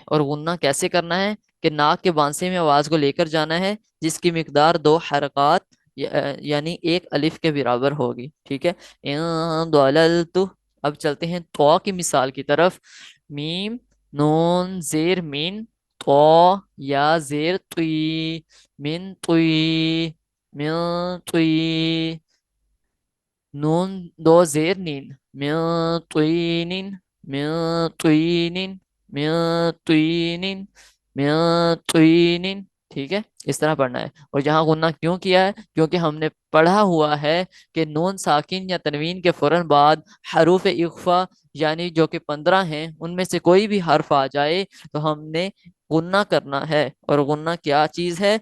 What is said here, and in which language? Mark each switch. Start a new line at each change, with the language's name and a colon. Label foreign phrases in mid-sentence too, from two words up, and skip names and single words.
Urdu: اور غنہ کیسے کرنا ہے؟ کہ ناک کے بانسے میں آواز کو لے کر جانا ہے، جس کی مقدار 2 حرکات یعنی ایک الف کے برابر ہوگی، ٹھیک ہے۔
Arabic: ان ضللت۔
Urdu: اب چلتے ہیں تو کی مثال کی طرف۔ میم نون زیر مین، تو یا زیر توی، من توی، من توی، نون دو زیر نین، من طینین، من طینین، من طینین، من طینین، ٹھیک ہے۔ اس طرح پڑھنا ہے۔ اور یہاں غنہ کیوں کیا ہے؟ کیونکہ ہم نے پڑھا ہوا ہے کہ نون ساکن یا تنوین کے فوراً بعد حروف اخفا یعنی جو کہ 15 ہیں ان میں سے کوئی بھی حرف آ جائے تو ہم نے غنہ کرنا ہے، اور غنہ کیا چیز ہے؟